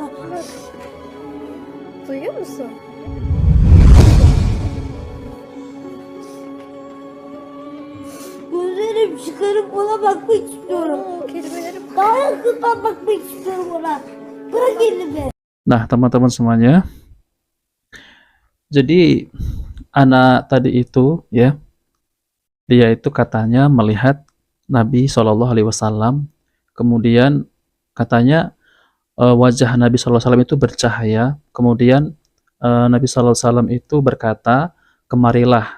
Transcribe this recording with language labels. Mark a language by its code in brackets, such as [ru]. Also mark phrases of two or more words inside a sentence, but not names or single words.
[tr] Duyuyor musun? Gözlerim çıkarıp ona bakmak istiyorum. Oo, kelimeleri Daha yakından bakmak istiyorum ona. Bırak elimi. [id] Nah, teman-teman semuanya, jadi anak tadi itu ya, dia itu katanya melihat Nabi [ar] صلى الله عليه وسلم, [id] kemudian katanya wajah Nabi [ar] صلى الله عليه وسلم [id] itu bercahaya, kemudian Nabi [ar] صلى الله عليه وسلم [id] itu berkata, kemarilah.